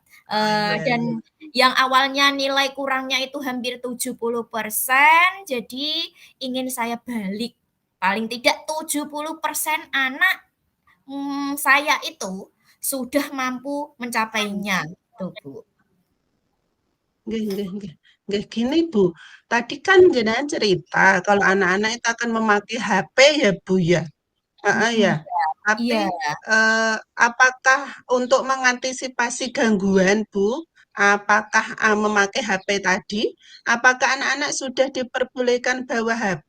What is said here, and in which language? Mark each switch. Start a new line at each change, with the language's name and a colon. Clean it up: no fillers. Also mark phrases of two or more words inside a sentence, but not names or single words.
Indonesian: Oh iya, iya. Dan yang awalnya nilai kurangnya itu hampir 70%, jadi ingin saya balik. Paling tidak 70% anak saya itu sudah mampu mencapainya, tuh Bu.
Javanese: nggih, nggih, nggih. Nggih,
Indonesian: gini Bu, tadi kan jenengan cerita kalau anak-anak itu akan memakai HP ya Bu ya? Heeh Mhm, ya. Tapi, iya. apakah untuk mengantisipasi gangguan, Bu, apakah, memakai HP tadi, apakah anak-anak sudah diperbolehkan bawa HP?